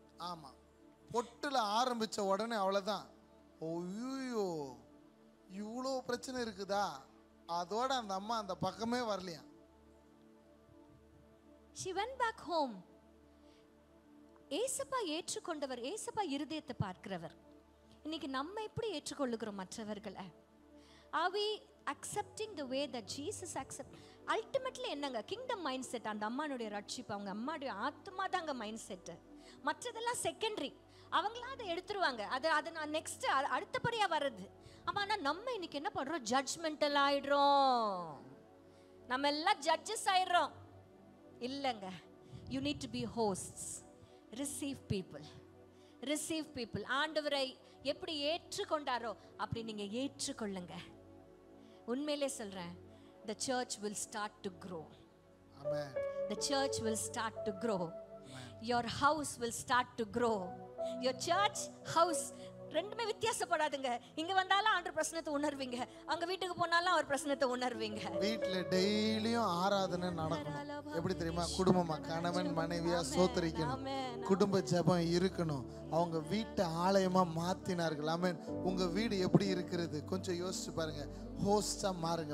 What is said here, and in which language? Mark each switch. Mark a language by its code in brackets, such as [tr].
[ta] ஆமா, பொட்டுல ஆரம்பிச்ச உடனே அவ்வளவுதான். ஓய்யோ இவ்வளோ பிரச்சனை இருக்குதா, அதோட அந்த அம்மா அந்த பக்கமே வரலையா. [en] she went back home. [ta] ஏசப்பா ஏற்றுக்கொண்டவர், ஏசப்பா இருதயத்தை பார்க்கிறவர். இன்னைக்கு நம்ம எப்படி ஏற்றுக்கொள்ளுகிறோம் மற்றவர்களை? [en] are we accepting the way that Jesus accept? [ta] ultimately என்னங்க, கிங்டம் மைண்ட் செட். அந்த அம்மானுடைய ரட்சிப்பு, அவங்க அம்மாவுடைய ஆத்மா தாங்க மைண்ட் செட்டு. மற்றதெல்லாம் செகண்டரி. அவங்களா அதை எடுத்துருவாங்க, அதை நான் நெக்ஸ்ட் அடுத்தபடியா வர்றது. ஆமாண்ணா நம்ம இன்னைக்கு என்ன பண்றோம்? ஜட்ஜ்மெண்டல் ஆயிடுறோம், நம்ம எல்லாம் ஜட்ஜஸ் ஆயிடுறோம். இல்லைங்க, [en] You need to be hosts. Receive people, receive people. [ta] ஆண்டவரை எப்படி ஏற்றுக்கொண்டாரோ அப்படி நீங்க ஏற்றுக்கொள்ளுங்க. உண்மையிலே சொல்றேன், [en] the church will start to grow. Amen. The church will start to grow. Amen. Your house will start to grow. Your church house [ta] ரெண்டுமே வித்தியாசப்படாதுங்க. இங்க வந்தாலும் ஆண்டவர் பிரசன்னத்தை உணர்வீங்க, அங்க வீட்டுக்கு போனாலும் அவர் பிரசன்னத்தை உணர்வீங்க. வீட்ல டெய்லியும் ஆராதனை நடக்கணும். எப்படி தெரியுமா? குடும்பமா கணவன் மனைவியா சோத்தரிக்கணும், குடும்ப ஜெபம் இருக்கணும். அவங்க வீட்டை ஆலயமா மாத்தினார்கள். ஆமென். உங்க வீடு எப்படி இருக்கிறது கொஞ்சம் யோசிச்சு பாருங்க. ஹோஸ்டா மாறுங்க.